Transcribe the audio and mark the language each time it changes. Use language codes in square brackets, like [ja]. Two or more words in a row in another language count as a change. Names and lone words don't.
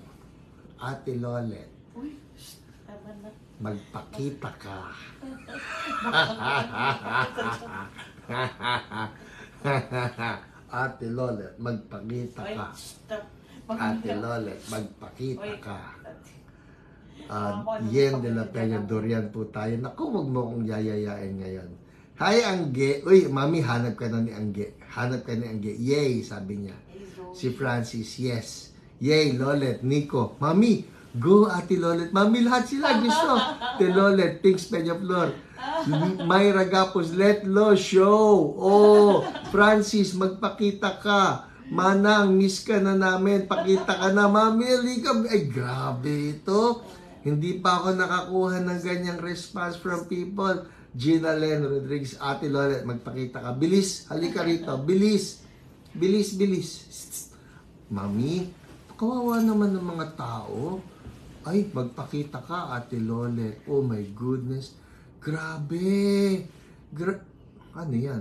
[tl] Ate Lolet. Uy, tama na. Magpakita ka. Ate Lolet, magpakita ka. Stop. Ate Lolet, magpakita ka. Yen de la Peña, Dorian po tayo. Naku, wag mo akong yayayain ngayon. Hi, Angge. Uy, mami, hanap ka na ni Angge. Yay, sabi niya. He's Si Francis, yes. Yay, Lolet, Nico. Mami, go Ate Lolet. Mami, lahat sila gusto. Ate Lolet, Pinks Peñaflor. Myra Gapos, let lo show. Oh, Francis, magpakita ka. Manang, miss ka na namin. Pakita ka na, Mami. Halika. Ay, grabe ito. Hindi pa ako nakakuha ng ganyang [en] response from people. [tl] Gina Len Rodriguez, Ate Lolet, magpakita ka. Bilis, halika rito. Bilis. Bilis, bilis. Mami, kawawa naman ng mga tao. Ay, magpakita ka, Ate Lolet. [en] Oh my goodness. [tl] Grabe. Ano yan?